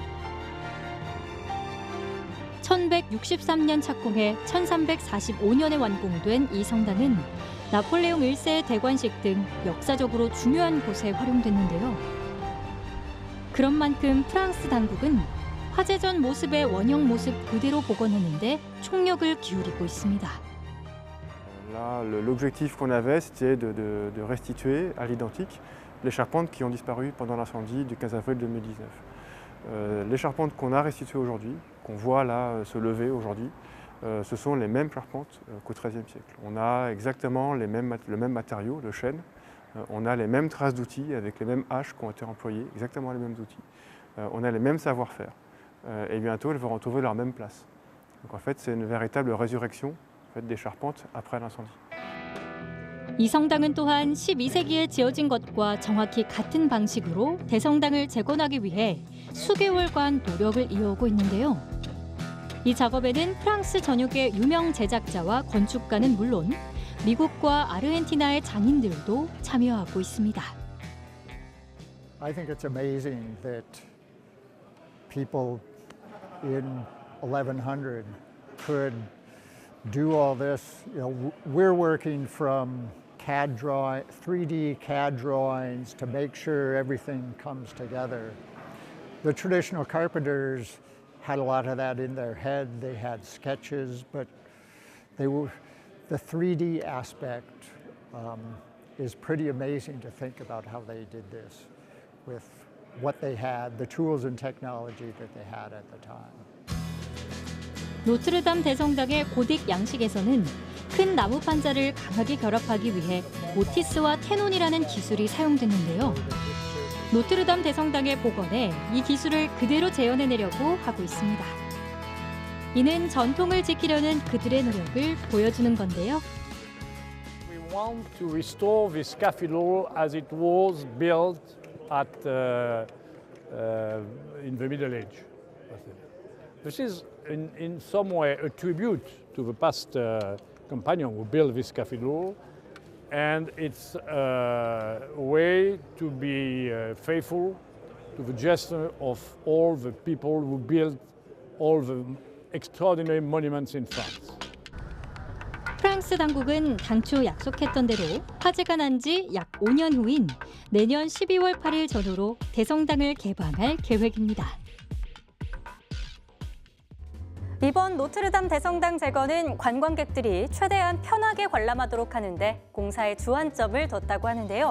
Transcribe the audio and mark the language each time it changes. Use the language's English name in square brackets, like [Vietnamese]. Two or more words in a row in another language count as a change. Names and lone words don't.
[Korean] 1163년 착공해 1345년에 완공된 이 성당은 나폴레옹 1세의 대관식 등 역사적으로 중요한 곳에 활용됐는데요. 그런 만큼 프랑스 당국은 화재 전 모습의 원형 모습 그대로 복원하는데 총력을 기울이고 있습니다. [French] Là, l'objectif qu'on avait, c'était de restituer à l'identique les charpentes qui ont disparu pendant l'incendie du 15 avril 2019. Les charpentes qu'on a restituées aujourd'hui, qu'on voit là se lever aujourd'hui, ce sont les mêmes charpentes qu'au XIIIe siècle. On a exactement le même matériau, le chêne. On a les mêmes traces d'outils avec les mêmes haches qui ont été employées, exactement les mêmes outils. On a les mêmes savoir-faire. Et bientôt, elles vont retrouver leur même place. Donc en fait, c'est une véritable résurrection des charpentes après l'incendie. [Korean] 이 성당은 또한 12세기에 지어진 것과 정확히 같은 방식으로 대성당을 재건하기 위해 수개월간 노력을 이어오고 있는데요. 이 작업에는 프랑스 전역의 유명 제작자와 건축가는 물론 미국과 아르헨티나의 장인들도 참여하고 있습니다. [English] I think it's amazing that people in 1100 could do all this. You know, we're working from 3D CAD drawings to make sure everything comes together. The traditional carpenters had a lot of that in their head. They had sketches, but the 3D aspect is pretty amazing to think about how they did this with what they had, the tools and technology that they had at the time. [Korean] 노트르담 대성당의 고딕 양식에서는 큰 나무 판자를 강하게 결합하기 위해 오티스와 테논이라는 기술이 사용됐는데요. 노트르담 대성당의 복원에 이 기술을 그대로 재현해내려고 하고 있습니다. 이는 전통을 지키려는 그들의 노력을 보여주는 건데요. [English] We want to restore this cathedral as it was built in the Middle Age. This is in some way a tribute to the past companion who built this cathedral, and it's a way to be faithful to the gesture of all the people who built all the extraordinary monuments in France. [Korean] 프랑스 당국은 당초 약속했던 대로 화재가 난 지 약 5년 후인 내년 12월 8일 전후로 대성당을 개방할 계획입니다. 이번 노트르담 대성당 제거는 관광객들이 최대한 편하게 관람하도록 하는데 공사에 주안점을 뒀다고 하는데요.